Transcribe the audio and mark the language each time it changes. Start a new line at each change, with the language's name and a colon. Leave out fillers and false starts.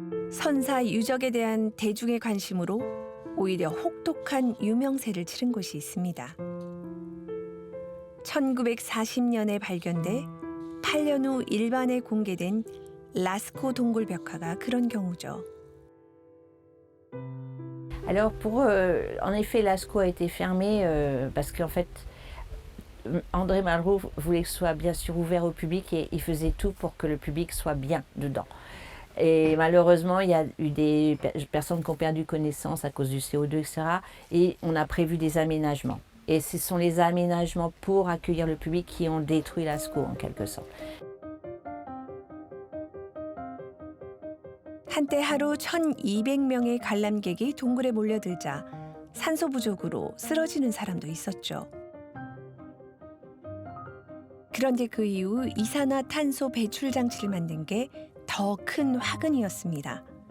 Korean: 선사 유적에 대한 대중의 관심으로 오히려 혹독한 유명세를 치른 곳이 있습니다. 1940년에 발견돼 8년 후 일반에 공개된 라스코 동굴 벽화가 그런 경우죠.
French: Alors en effet, Lascaux a été fermé parce qu'en fait, André Malraux voulait que ce soit bien sûr ouvert au public et il faisait tout pour que le public soit bien dedans. Et malheureusement, il y a eu des personnes qui ont perdu connaissance à cause du CO2, etc. Et on a prévu des aménagements. Et ce sont les aménagements pour accueillir le public qui ont détruit Lascaux en quelque sorte.
Korean: 한때 하루 1,200명의 관람객이 동굴에 몰려들자 산소 부족으로 쓰러지는 사람도 있었죠. 그런데 그 이후 이산화탄소 배출 장치를 만든 게 더 큰 화근이었습니다.